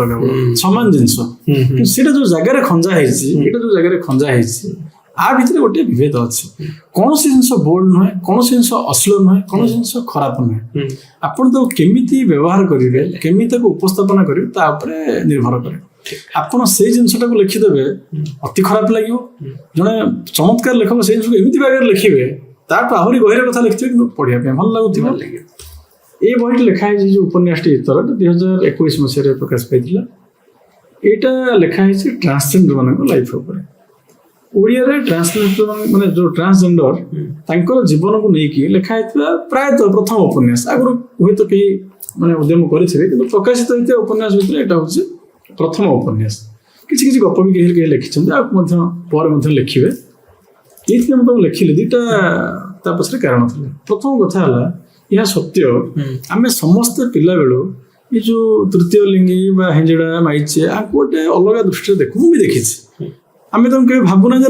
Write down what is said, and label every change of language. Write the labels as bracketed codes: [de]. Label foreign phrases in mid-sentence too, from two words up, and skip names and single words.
[or] କେବଳ ସମାନ ଜିନିଷ କିନ୍ତୁ ସେଇଟା ଯୋଉ ଜାଗାରେ ଖଞ୍ଜା ହେଇଛି ଏଇଟା ଯୋଉ ଜାଗାରେ ଖଞ୍ଜା ହେଇଛି ଆ ଭିତରେ ଗୋଟେ ବିଭେଦ ଅଛି କୌଣସି ଜିନିଷ ବୋଲ୍ଡ ନୁହେଁ କୌଣସି ଜିନିଷ ଅଶ୍ଳୀଳ ନୁହେଁ କୌଣସି ଜିନିଷ ଖରାପ ନୁହେଁ ଆପଣ ତାକୁ କେମିତି ବ୍ୟବହାର କରିବେ କେମିତି ତାକୁ ଉପସ୍ଥାପନା କରିବେ ତା ଉପରେ ନିର୍ଭର କରେ ଆପଣ ସେଇ ଜିନିଷଟାକୁ ଲେଖିଦେବେ ଅତି ଖରାପ ଲାଗିବ ଜଣେ ଚମତ୍କାର ଲେଖକ ସେଇ ଜିନିଷକୁ ଏମିତି ଭାବରେ ଲେଖିବେ ତାଠୁ ଆହୁରି ଗଭୀର କଥା ଲେଖିଥିବେ କିନ୍ତୁ ପଢିବା ପାଇଁ ଭଲ ଲାଗୁଥିବ [bn] এই বইটি লেখা হয়েছে যে উপন্যাসটি ইতর [or] 2021 মସିହାରେ ପ୍ରକାଶ ପାଇଥିଲା ଏଇଟା ଲେଖା ହେଇଛି ଟ୍ରାନ୍ସଜେଣ୍ଡର ମାନଙ୍କ ଲାଇଫ ଉପରେ ଓଡ଼ିଆରେ ଟ୍ରାନ୍ସଜେଣ୍ଡର ମାନେ ଯୋଉ ଟ୍ରାନ୍ସଜେଣ୍ଡର ତାଙ୍କର ଜୀବନକୁ ନେଇକି ଲେଖା ହେଇଥିବା ପ୍ରାୟତଃ ପ୍ରଥମ ଉପନ୍ୟାସ ଆଗରୁ ହୁଏତ କେହି ମାନେ ଉଦ୍ୟମ କରିଥିବେ କିନ୍ତୁ ପ୍ରକାଶିତ ହେଇଥିବା ଉପନ୍ୟାସ ଭିତରେ ଏଇଟା ହେଉଛି ପ୍ରଥମ ଉପନ୍ୟାସ କିଛି କିଛି ଗପ ବି କେହି କେହି ଲେଖିଛନ୍ତି ଆଉ ମଧ୍ୟ ପରେ ମଧ୍ୟ ଲେଖିବେ ଏଇଥିପାଇଁ ମୁଁ ତାକୁ ଲେଖିଲି ଦୁଇଟା ତା ପଛରେ କାରଣ ଥିଲା ପ୍ରଥମ କଥା ହେଲା ଏହା ସତ୍ୟ ଆମେ ସମସ୍ତେ ପିଲାବେଳୁ ଏ ଯୋଉ ତୃତୀୟ ଲିଙ୍ଗୀ ବା ହେଞ୍ଜିଡ଼ା ମାଇଚିଆ ଆକୁ ଗୋଟେ ଅଲଗା ଦୃଷ୍ଟିରେ ଦେଖୁ ମୁଁ ବି ଦେଖିଛି ଆମେ ତାଙ୍କୁ କେବେ ଭାବୁନା ଯେ